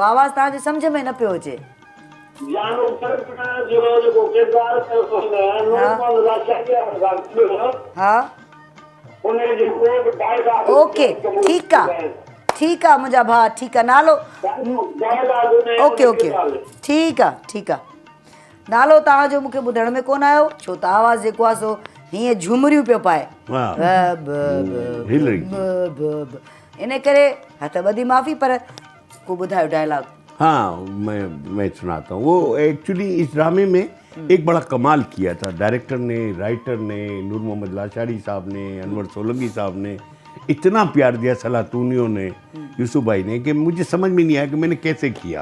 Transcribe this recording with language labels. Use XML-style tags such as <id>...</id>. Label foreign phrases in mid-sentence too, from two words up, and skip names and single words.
<sd>आवाज़ तव्हांजे सम्झ में न पियो अचे। हा ओके, ठीकु आहे ठीकु आहे मुंहिंजा भाउ, ठीकु आहे। नालो ओके ओके, ठीकु आहे ठीकु आहे। नालो तव्हांजो मूंखे ॿुधण में कोन आयो, छो त आवाज़ जेको आहे सो हीअं झुमरियूं पियो पाए, वाह। ब, ब, ब, हिल रही। ब, ब, ब। इन करे हथ ॿधी माफ़ी, पर को ॿुधायो डायलॉग।</sd> <ur>ہاں، میں سناتا ہوں. وہ ایکچوئلی اس ڈرامے میں ایک بڑا کمال کیا تھا ڈائریکٹر نے، رائٹر نے، نور محمد لاشاری صاحب نے، انور سولنکی صاحب نے اتنا پیار دیا، سلاتونیوں نے، یوسف بھائی نے، کہ مجھے سمجھ میں نہیں آیا کہ میں نے کیسے کیا.</ur>